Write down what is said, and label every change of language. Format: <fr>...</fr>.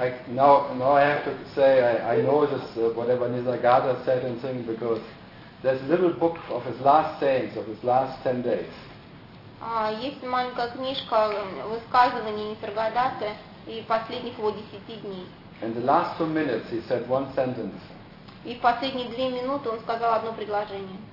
<en>Now I have to say I know this whatever Nisargadatta said and sing because there's a little book of his last sayings of his last 10 days.</en> <ru>Есть маленькая книжка высказывания Нисаргадатты и последних его 10 дней.</ru> <en>In the last 2 minutes he said one sentence.</en> <ru>И в последние 2 минуты он сказал одно предложение.</ru>